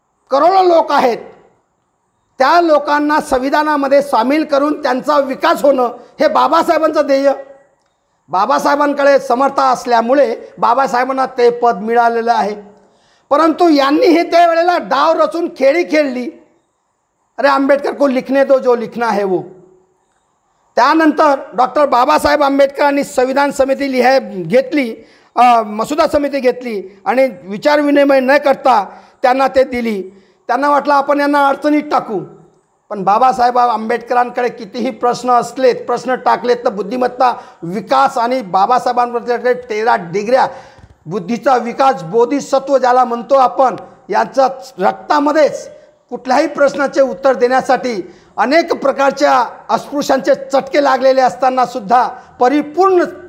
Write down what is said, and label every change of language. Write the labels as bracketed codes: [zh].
[mr] करोडो लोक आहेत, त्या लोकांना संविधानामध्ये सामील करून त्यांचा विकास होणं हे बाबासाहेबांचं ध्येय. बाबासाहेबांकडे समर्था असल्यामुळे बाबासाहेबांना ते पद मिळालेलं आहे. परंतु यांनी हे त्यावेळेला डाव रचून खेळी खेळली. [hi] अरे आंबेडकर को लिखने दो जो लिखना है वो. [mr] त्यानंतर डॉक्टर बाबासाहेब आंबेडकरांनी संविधान समिती घेतली, मसुदा समिती घेतली आणि विचारविनिमय न करता त्यांना ते दिली. त्यांना वाटलं आपण यांना अडचणीत टाकू. पण बाबासाहेब आंबेडकरांकडे कितीही प्रश्न टाकलेत तर बुद्धिमत्ता, विकास आणि बाबासाहेबांकडे 13 डिग्र्या बुद्धीचा विकास, बोधिसत्व ज्याला म्हणतो आपण, यांच्या रक्तामध्येच कुठल्याही प्रश्नाचे उत्तर देण्यासाठी अनेक प्रकारच्या अस्पृश्यांचे चटके लागलेले असताना सुद्धा परिपूर्ण